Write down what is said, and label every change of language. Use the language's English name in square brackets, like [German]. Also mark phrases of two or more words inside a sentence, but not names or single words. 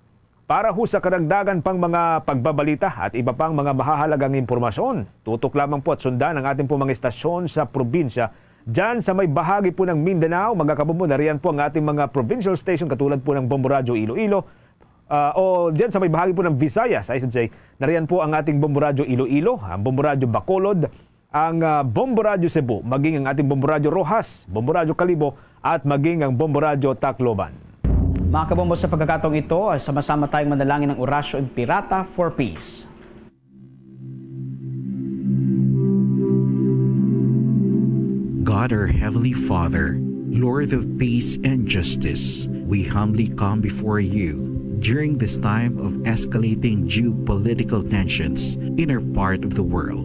[Filipino] Para ho sa karagdagan pang mga pagbabalita at iba pang mga mahahalagang impormasyon, tutok lamang po at sundan ang ating po mga istasyon sa probinsya. Diyan sa may bahagi po ng Mindanao, mga kabombo, nariyan po ang ating mga [English] provincial station [Filipino] katulad po ng Bombo Radio Iloilo. O diyan sa may bahagi po ng Visayas, [English] I should say, [Filipino] nariyan po ang ating Bombo Radio Iloilo, ang Bombo Radio Bacolod, ang Bombo Radio Cebu, maging ang ating Bombo Radio Rojas, Bombo Radio Calibo, at maging ang Bombo Radio Tacloban. Mga kabombo, sa pagkakataong ito, sama-sama tayong manalangin ng Horacio Emperata for Peace. [English] God, our Heavenly Father, Lord of peace and justice, we humbly come before you during this time of escalating geopolitical tensions in our part of the world.